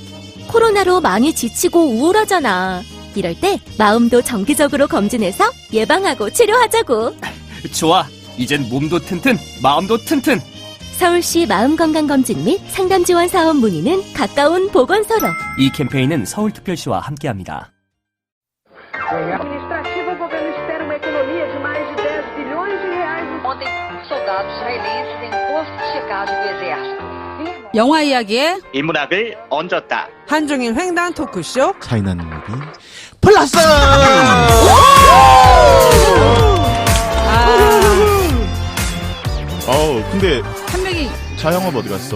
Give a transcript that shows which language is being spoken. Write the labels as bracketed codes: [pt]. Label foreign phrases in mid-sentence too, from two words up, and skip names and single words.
[ko] 코로나로 많이 지치고 우울하잖아. 이럴 때 마음도 정기적으로 검진해서 예방하고 치료하자고. 좋아. 이젠 몸도 튼튼, 마음도 튼튼. 서울시 마음건강검진 및 상담지원 사업 문의는 가까운 보건소로. 이 캠페인은 서울특별시와 함께합니다. [pt] Administrativa, o governo espera uma economia de mais de 10 bilhões de reais. Ontem, soldados israelenses em posto de checagem do exército. [ko] 영화 이야기에 인문학을 얹었다. 한종일 횡단 토크쇼. 차이나는 무비 플러스! 근데 한 명이 자영업 어디 갔어?